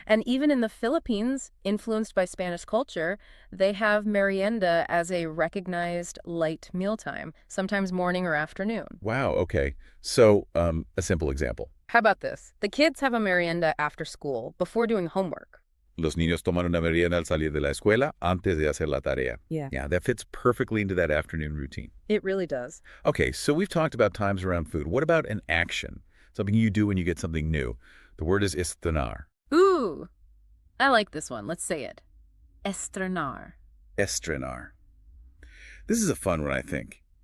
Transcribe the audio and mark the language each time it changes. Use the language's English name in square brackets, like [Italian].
[English] And even in the Philippines, influenced by Spanish culture, they have merienda as a recognized light mealtime, sometimes morning or afternoon. Wow. Okay. So, a simple example. How about this? The kids have a merienda after school, before doing homework. [Spanish] Los niños toman una merienda al salir de la escuela antes de hacer la tarea. [English] Yeah. Yeah, that fits perfectly into that afternoon routine. It really does. Okay, so we've talked about times around food. What about an action? Something you do when you get something new. The word is estrenar. Ooh, I like this one. Let's say it. Estrenar. Estrenar. This is a fun one, I think.